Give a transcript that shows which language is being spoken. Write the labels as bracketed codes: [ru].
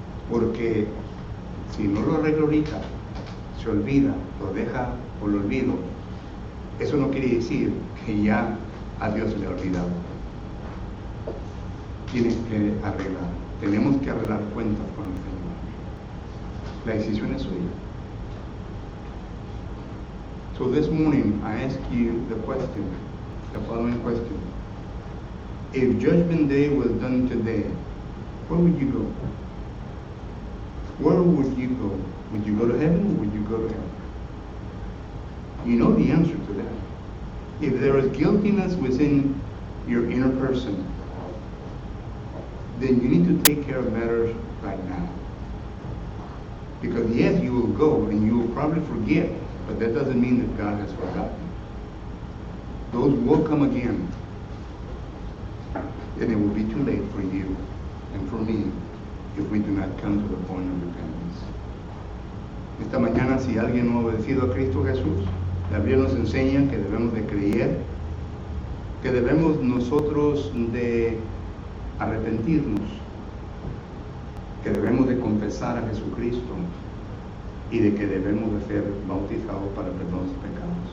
[es] Porque si no lo arregla ahorita, se olvida, lo deja por el olvido, eso no quiere decir que ya a Dios se le ha olvidado. Tienes que arreglar. Tenemos que arreglar cuentas con el Señor. La decisión es suya. [en] So this morning I ask you the following question. If Judgment Day was done today, where would you go? Where would you go? Would you go to heaven or would you go to hell? You know the answer to that. If there is guiltiness within your inner person, then you need to take care of matters right now. Because yes, you will go and you will probably forget, but that doesn't mean that God has forgotten. Those will come again. And it will be too late for you and for me if we do not come to the point of repentance. [es] Esta mañana, si alguien no ha obedecido a Cristo Jesús, la Biblia nos enseña que debemos de creer, que debemos nosotros de arrepentirnos, que debemos de confesar a Jesucristo y de que debemos de ser bautizados para el perdón de los pecados.